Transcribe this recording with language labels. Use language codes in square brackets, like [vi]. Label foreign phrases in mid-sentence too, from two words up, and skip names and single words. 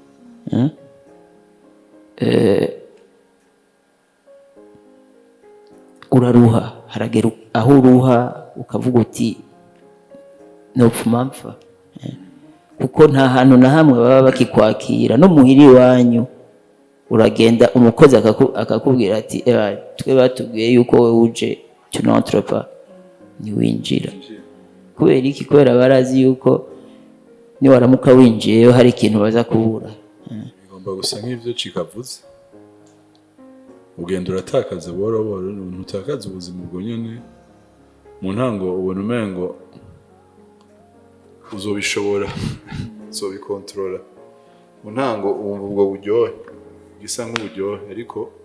[rn] uraruha haragera aho uruha ukavuga uti nopfuma mpfa kuko nta hantu na hamwe baba bakikwakira no muhiri wanyu uragenda umukozi akakubwira ati twe batubwiye yuko we uje tu [fr] n'entre pas [rn] ntiwinjira kubera iki kubera barazi yuko niwaramuka winjiyeyo hari ikintu baza kubura bigomba gusa nk'ivyo cikavuze ugenda uratakaza buhoro buhoro ntutakaza ubuzima ubwo nyene mu ntango ubona umengo uzobishobora uzobikontrola mu ntango wumva ubwo buryohe gisa nk'uburyohe ariko